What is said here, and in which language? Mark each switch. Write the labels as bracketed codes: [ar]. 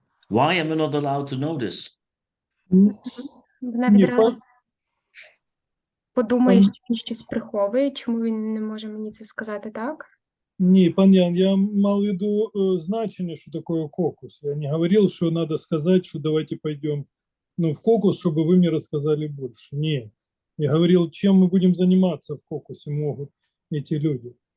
[en] Why am I not allowed to know this? [uk] Вона Ні, відразу подумає, пан- що він щось приховує, чому він не може мені це сказати, так? [ru] Ні, пан Ян, я мал в виду значение, что такое кокус. Я не говорил, что надо сказать, что давайте пойдем в кокус, чтобы вы мне рассказали больше. Нет. Я говорил, чем мы будем заниматься в кокусе могут эти люди.